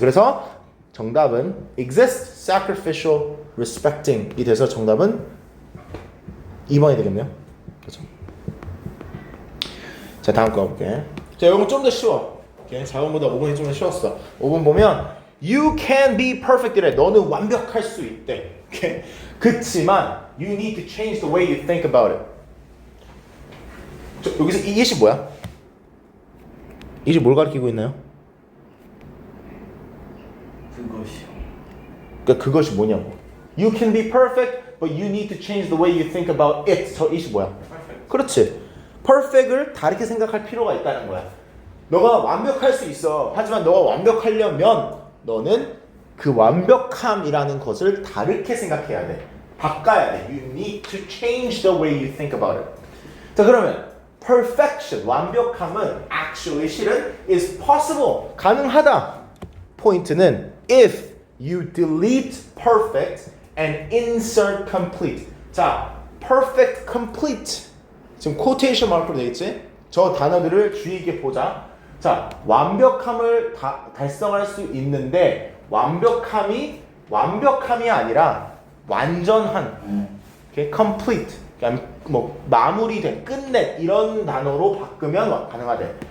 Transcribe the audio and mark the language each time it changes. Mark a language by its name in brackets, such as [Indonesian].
[Korean] 그래서 정답은 exist, sacrificial, respecting 이 돼서 정답은 2번이 되겠네요. 그렇죠? 자, 다음 거 볼게. 자, 이건 좀 더 쉬워. 4번보다 5번이 좀 더 쉬웠어. 5번 보면 [English] You can be perfect이래. [Korean] 너는 완벽할 수 있대. 오케이? 그치만 [English] you need to change the way you think about it. [Korean] 여기서 이 예시 뭐야? 이제 뭘 가리키고 있나요? 그것이요. 그러니까 그것이 뭐냐고. [English] You can be perfect, but you need to change the way you think about it. [Korean] 저 이시 뭐야? [English] Perfect. [Korean] 그렇지. perfect을 다르게 생각할 필요가 있다는 거야. 너가 완벽할 수 있어. 하지만 너가 완벽하려면 너는 그 완벽함이라는 것을 다르게 생각해야 돼. 바꿔야 돼. [English] You need to change the way you think about it. [Korean] 자, 그러면 perfection, 완벽함은 actually 실은 is possible, 가능하다. 포인트는 [English] if you delete perfect and insert complete. [Korean] 자, perfect, complete. 지금 quotation 마크로 되어 있지? 저 단어들을 주의 깊게 보자. 자, 완벽함을 달성할 수 있는데 완벽함이 아니라 완전한, okay? complete, 그러니까 뭐 마무리된, 끝낸 이런 단어로 바꾸면 가능하대.